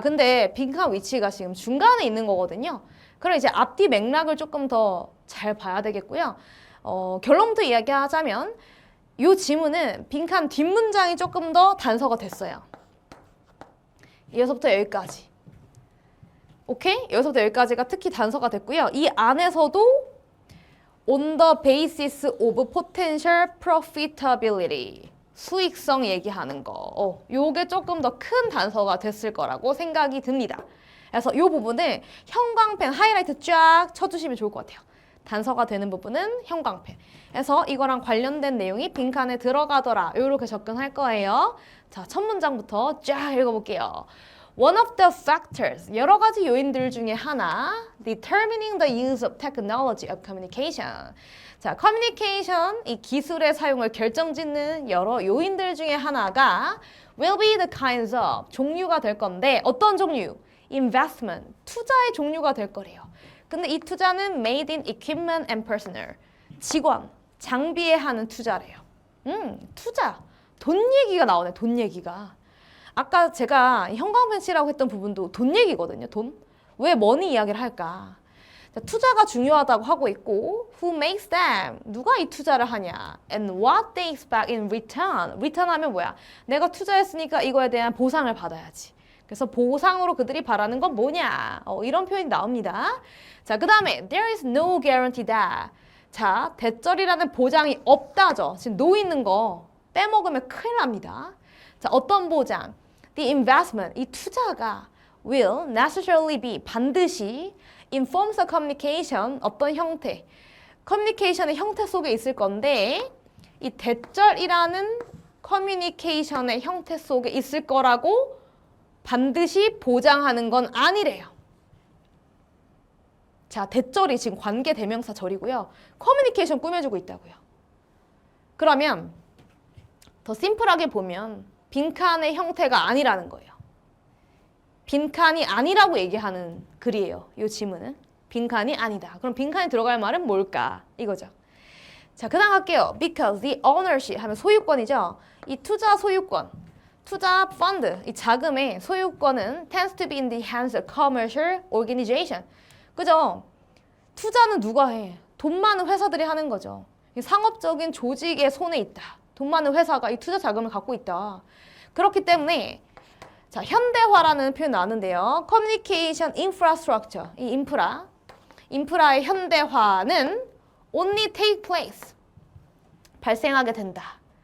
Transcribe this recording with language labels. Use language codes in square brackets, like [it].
[ko] 근데 빈칸 위치가 지금 중간에 있는 거거든요. 그럼 이제 앞뒤 맥락을 조금 더 잘 봐야 되겠고요. 결론부터 이야기하자면 이 지문은 빈칸 뒷문장이 조금 더 단서가 됐어요. 여기서부터 여기까지. 오케이? 여기서부터 여기까지가 특히 단서가 됐고요. 이 안에서도 [en] on the basis of potential profitability, [ko] 수익성 얘기하는 거. 요게 조금 더 큰 단서가 됐을 거라고 생각이 듭니다. 그래서 요 부분을 형광펜 하이라이트 쫙 쳐주시면 좋을 것 같아요. 단서가 되는 부분은 형광펜. 그래서 이거랑 관련된 내용이 빈칸에 들어가더라. 요렇게 접근할 거예요. 자, 첫 문장부터 쫙 읽어볼게요. [en] One of the factors, [ko] 여러 가지 요인들 중에 하나, [en] determining the use of technology of communication. [ko] 자, communication, 이 기술의 사용을 결정짓는 여러 요인들 중에 하나가 [en] will be the kinds of, [ko] 종류가 될 건데 어떤 종류? investment, 투자의 종류가 될 거래요. 근데 이 투자는 [en] made in equipment and personnel, [ko] 직원, 장비에 하는 투자래요. 투자, 돈 얘기가 나오네, 돈 얘기가. 아까 제가 형광펜치라고 했던 부분도 돈 얘기거든요. 돈. 왜 머니 이야기를 할까? 자, 투자가 중요하다고 하고 있고 [en] who makes them? [ko] 누가 이 투자를 하냐? [en] And what they expect in return? [ko] return 하면 뭐야? 내가 투자했으니까 이거에 대한 보상을 받아야지. 그래서 보상으로 그들이 바라는 건 뭐냐? 이런 표현이 나옵니다. [en] 자, [ko] 그 다음에 [en] there is no guarantee that. [ko] 자, 대절이라는 보장이 없다죠. 지금 no 있는 거 빼먹으면 큰일 납니다. 자, 어떤 보장? [en] The investment, [ko] 이 투자가 [en] will necessarily be, [ko] 반드시 [en] in forms of communication, [ko] 어떤 형태, 커뮤니케이션의 형태 속에 있을 건데 이 대절이라는 커뮤니케이션의 형태 속에 있을 거라고 반드시 보장하는 건 아니래요. 자, 대절이 지금 관계 대명사 절이고요. 커뮤니케이션 꾸며주고 있다고요. 그러면 더 심플하게 보면 빈칸의 형태가 아니라는 거예요. 빈칸이 아니라고 얘기하는 글이에요. 이 지문은. 빈칸이 아니다. 그럼 빈칸에 들어갈 말은 뭘까? 이거죠. 자, 그 다음 할게요. [en] Because the ownership [ko] 하면 소유권이죠. 이 투자 소유권. 투자 펀드, 이 자금의 소유권은 [en] tends to be in the hands of commercial organization. [ko] 그죠? 투자는 누가 해? 돈 많은 회사들이 하는 거죠. 이 상업적인 조직의 손에 있다. 돈 많은 회사가 이 투자 자금을 갖고 있다. 그렇기 때문에 자, 현대화라는 표현 나왔는데요. [en] Communication Infrastructure, [ko] 이 인프라의 현대화는 [en] only take place, [ko] 발생하게 된다.